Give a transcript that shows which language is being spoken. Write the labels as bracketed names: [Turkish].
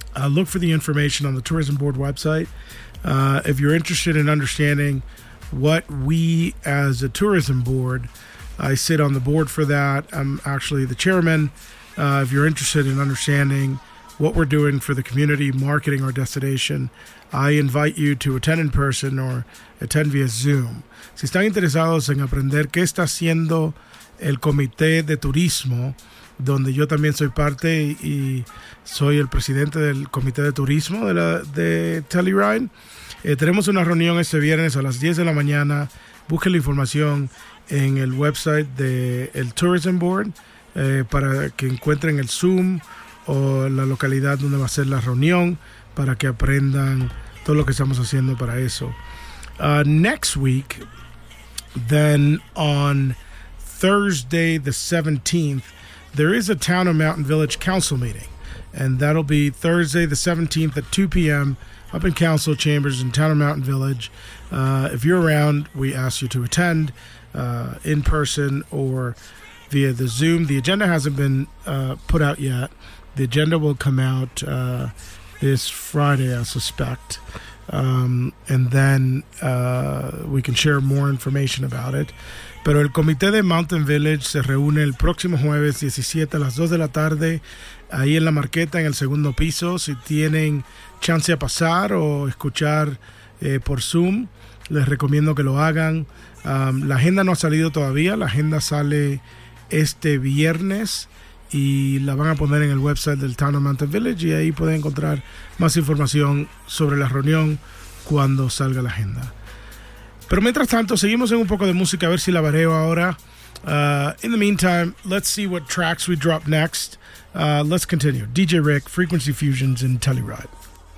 [English] Look for the information on the tourism board website. If you're interested in understanding what we as a tourism board... I sit on the board for that. I'm actually the chairman. If you're interested in understanding what we're doing for the community, marketing our destination, I invite you to attend in person or attend via Zoom. [Spanish] Si están interesados en aprender qué está haciendo el Comité de Turismo, donde yo también soy parte y soy el presidente del Comité de Turismo de Telluride, tenemos una reunión este viernes a las 10 de la mañana. Busquen la información en el website del Tourism Board para que encuentren el Zoom o la localidad donde va a ser la reunión para que aprendan todo lo que estamos haciendo para eso. [English] Next week, then on Thursday the 17th, there is a Town of Mountain Village Council meeting. And that'll be Thursday the 17th at 2 p.m. up in Council Chambers in Town of Mountain Village. If you're around, we ask you to attend in person or via the Zoom. The agenda hasn't been put out yet. The agenda will come out this Friday, I suspect. And then we can share more information about it. [Spanish] Pero el Comité de Mountain Village se reúne el próximo jueves 17 a las 2 de la tarde ahí en la marqueta, en el segundo piso. Si tienen chance a pasar o escuchar por Zoom, les recomiendo que lo hagan. La agenda no ha salido todavía. La agenda sale este viernes y la van a poner en el website del Town of Mountain Village y ahí pueden encontrar más información sobre la reunión cuando salga la agenda. Pero mientras tanto, seguimos en un poco de música, a ver si la bareo ahora. [English] In the meantime, let's see what tracks we drop next. Let's continue. DJ Rick, Frequency Fusions, and Telluride.